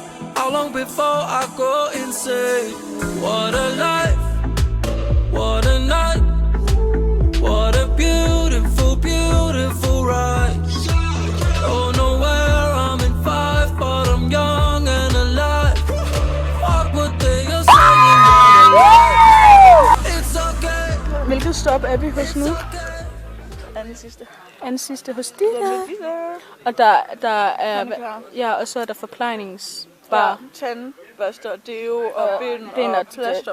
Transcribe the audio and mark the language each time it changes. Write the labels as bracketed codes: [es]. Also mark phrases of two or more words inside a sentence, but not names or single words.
[en] How long before I go insane? What a life, what a night, what a beautiful, beautiful ride. Don't know where I'm in 5, but I'm young and alive. Fuck what they are saying. It's okay. [da] Hvilket stop er vi hos nu? Anden sidste hos Ditte. Og der er... Ja, og så er der forplejningsbar. Tandbørster, deo og bind og plaster.